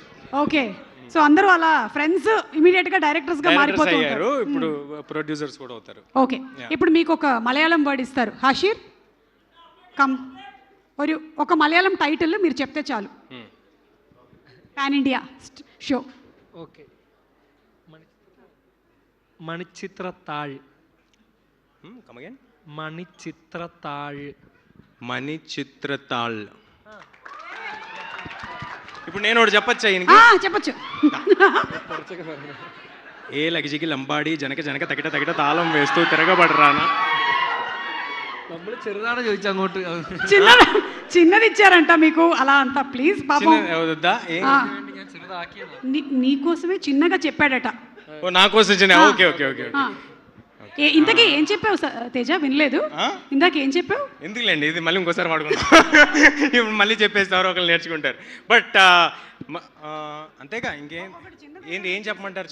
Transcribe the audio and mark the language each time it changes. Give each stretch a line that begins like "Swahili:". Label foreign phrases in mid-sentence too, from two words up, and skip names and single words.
Telugu: ఓకే, సో అందరూ అలా ఫ్రెండ్స్ ఇమీడియట్ గా డైరెక్టర్స్ గా మారిపోతూ అయ్యారు. ఉంటారు. ఇప్పుడు ప్రొడ్యూసర్స్ కూడా అవుతారు. ఓకే, ఇప్పుడు మీకు ఒక మలయాళం వర్డ్ ఇస్తారు. హషీర్ కమ్, ఒక మలయాళం టైటిల్ మీరు చెప్తే చాలు.
English: pan India show. ఓకే,
Telugu: മണിച്ചിത്രത്താഴ്.
English: Come again?
Telugu: മണിച്ചിത്രത്താഴ്. మణిచిత్రతాళ్. ఇప్పుడు నేను ఒకటి చెప్పచ్చా ఈయనకి? చెప్పచ్చు. ఏ లగిజికి లంబాడి జనక జనక తగిట తగిట తాళం వేస్తూ తిరగబడరానా.
Malayalam: നമ്മൾ ചെറുതാണ് ചോദിച്ചു അങ്ങോട്ട്.
Telugu: చిన్నది ఇచ్చారంట మీకు అలా అంతా. ప్లీజ్ పాపం వద్దా?
Malayalam: ഞാൻ ചെറുതാക്കിയതാ.
Telugu: నీకోసమే చిన్నగా చెప్పాడట. ఓ నా కోసం చిన్న. ఓకే ఓకే ఓకే ఓకే. ఇంతకీ ఏం చెప్పావు తేజ? వినలేదు. ఇందాక ఏం చెప్పావు? ఎందుకులేండి, ఇది మళ్ళీ ఇంకోసారి వాడుకుంటాం. ఇప్పుడు మళ్ళీ చెప్పేసి ఎవరో ఒకరు నేర్చుకుంటారు. బట్ అంతేగా ఇంకేం ఏం చెప్పమంటారు?